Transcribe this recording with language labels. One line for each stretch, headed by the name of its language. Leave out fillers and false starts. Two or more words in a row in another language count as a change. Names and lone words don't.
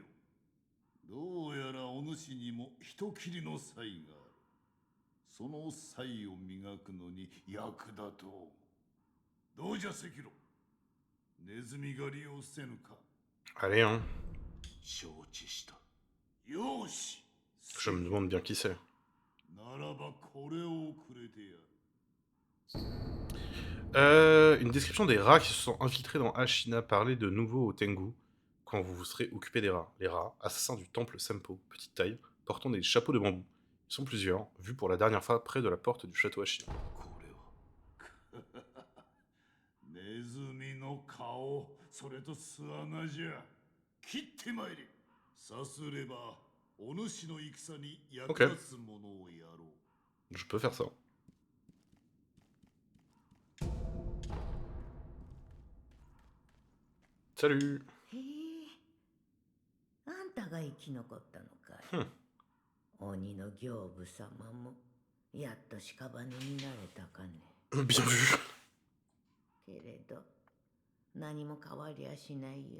Japanese: どうやらお主にも人斬りの才がある。その才を磨くのに役立とう。どうじゃ赤色。ネズミ狩りをせぬか。
French: Allez, hein.
Japanese: 承知した。よし。
French: Je me demande bien qui c'est.
Japanese: ならばこれをくれてやる。
French: Une description des rats qui se sont infiltrés dans Ashina. Parlez de nouveau au Tengu quand vous vous serez occupé des rats. Les rats, assassins du temple Sempo, petite taille, portant des chapeaux de bambou. Ils sont plusieurs, vus pour la dernière fois près de la porte du château Ashina.
Japanese: ネズミの顔、それと巣穴じゃ。切ってまいれ。さすれば、お主の戦に役立つものをやろう。
French: Je peux faire ça. Salut.
Japanese: へえ、あんたが生き残ったのかい。鬼の行部様もやっと屍になれたかね。
French: Bien vu.
Japanese: けれど何も変わりやしないよ。